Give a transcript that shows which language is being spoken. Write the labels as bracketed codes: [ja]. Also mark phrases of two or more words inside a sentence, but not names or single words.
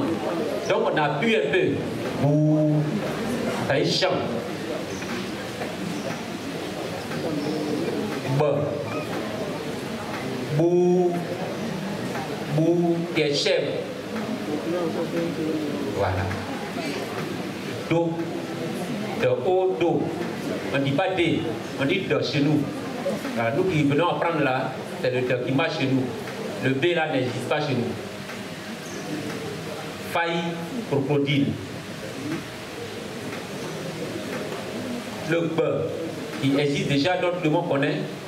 [fr] Donc on appuie un peu. Bou. Ça y est, chant. B. Bou. Bou, qui est chèvre. Voilà. Do. De O, do. On ne dit pas D, on dit de chez nous. Alors, nous qui venons apprendre là, c'est le de qui marche chez nous. Le B là n'existe pas chez nous. Faille, crocodile. Le B, qui existe déjà, d'autres le monde connaît.